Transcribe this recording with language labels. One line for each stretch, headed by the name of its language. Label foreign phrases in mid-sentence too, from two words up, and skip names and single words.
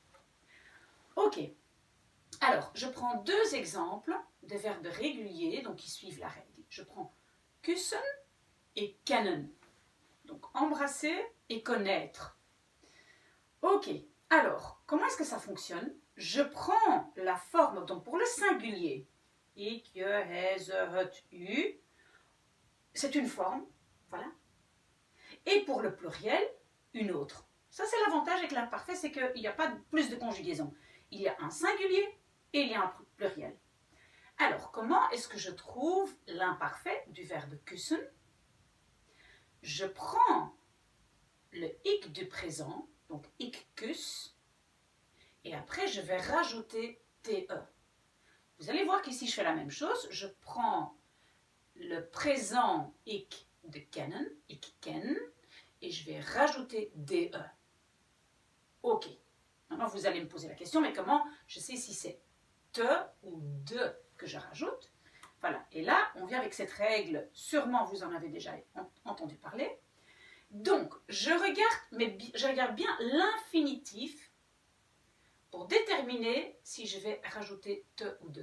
French: Ok, alors je prends deux exemples des verbes réguliers donc qui suivent la règle. Je prends kussen et kennen. Donc embrasser et connaître. Ok, alors comment est-ce que ça fonctionne? Je prends la forme donc pour le singulier.
Dutch: Ik, je, hij, ze, het, u.
French: C'est une forme, voilà. Et pour le pluriel, une autre. Ça, c'est l'avantage avec l'imparfait, c'est qu'il n'y a pas plus de conjugaison. Il y a un singulier et il y a un pluriel. Alors, comment est-ce que je trouve l'imparfait du verbe kussen? Je prends le ik du présent, donc
Dutch: ik kus,
French: et après je vais rajouter te. Vous allez voir qu'ici je fais la même chose. Je prends le présent ik de kennen,
Dutch: ik ken,
French: et je vais rajouter de. Ok. Maintenant vous allez me poser la question, mais comment je sais si c'est te ou de que je rajoute? Voilà. Et là, on vient avec cette règle, sûrement vous en avez déjà entendu parler. Donc, je regarde bien l'infinitif pour déterminer si je vais rajouter te ou de.